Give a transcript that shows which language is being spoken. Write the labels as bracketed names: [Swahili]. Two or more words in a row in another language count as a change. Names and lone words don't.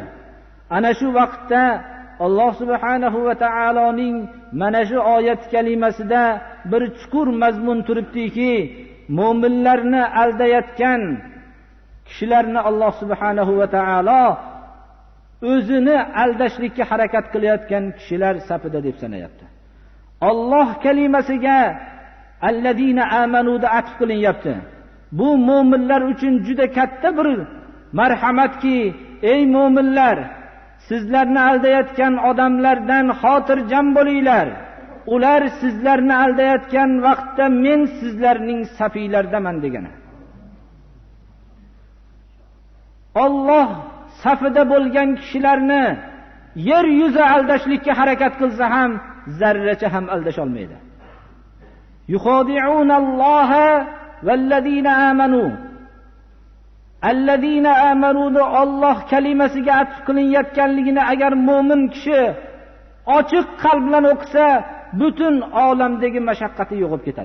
[Uzbek] Ana shu vaqtda Alloh [Arabic] سبحانه وتعالى [Uzbek] mana shu oyat kalimasida bir chuqur mazmun turibdiki, mu'minlarni aldayotgan kishilarni Alloh [Arabic] سبحانه وتعالى [Uzbek] o'zini aldashlikka harakat qilayotgan kishilar safida deb sanayapti. Alloh kalimasiga [Arabic] الذين آمنوا [Uzbek] da atf qilinyapti. Bu mu'minlar uchun juda katta bir marhamatki, ey mu'minlar, sizlarni aldayotgan odamlardan xotirjam bo'linglar. Ular sizlarni aldayotgan vaqtda men sizlarning safiylardaman degani. Alloh safida bo'lgan kishilarni yer yuzi aldashlikka harakat qilsa ham zarracha ham aldasha olmaydi. [Arabic] يخادعون الله والذين آمنوا. الذين آمنوا [Uzbek] Alloh kalimasiga atf qilinayotganligini agar mu'min kishi ochiq qalb bilan o'qisa, butun olamdagi mashaqqati yo'qib ketadi.